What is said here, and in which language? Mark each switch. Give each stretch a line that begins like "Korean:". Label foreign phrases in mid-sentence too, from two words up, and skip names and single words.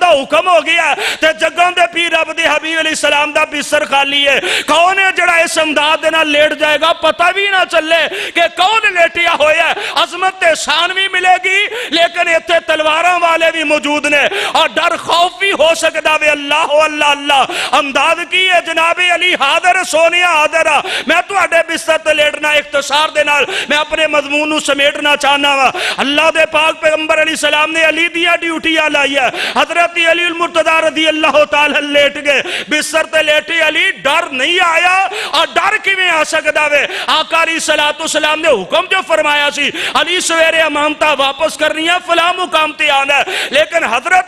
Punjabi: دا حکم ہو گیا تے جگہاں دے پیر رب دے حبیب
Arabic: علیہ السلام
Punjabi: دا بستر خالی ہے کون ہے جڑا اس انداز دے نال لیٹ جائے گا پتہ بھی نہ چلے کہ کون لیٹیا ہویا ہے عظمت تے شان بھی ملے گی لیکن ایتھے تلواراں والے بھی موجود نے اور ڈر خوف بھی ہو سکدا وے اللہ اللہ اللہ انداز کی ہے جناب علی حاضر سونیا حاضر میں تواڈے بستر تے لیٹنا اختصار دے نال میں اپنے مضمون نو سمیٹنا چاہنا وا اللہ دے پاک پیغمبر
Arabic: علیہ السلام
Punjabi: نے علی دیاں ڈیوٹیاں لائی ہے حضرت علی المرتضی
Arabic: رضی اللہ تعالی
Punjabi: لیٹ گئے بستر تے لیٹے علی ڈر نہیں آیا اور ڈر کیویں آ سکدا وے آقا
Arabic: علیہ الصلوۃ والسلام
Punjabi: نے حکم جو فرمایا سی علی سویرے امانتاں واپس کرنیاں فلاں مقام تے آنا لیکن حضرت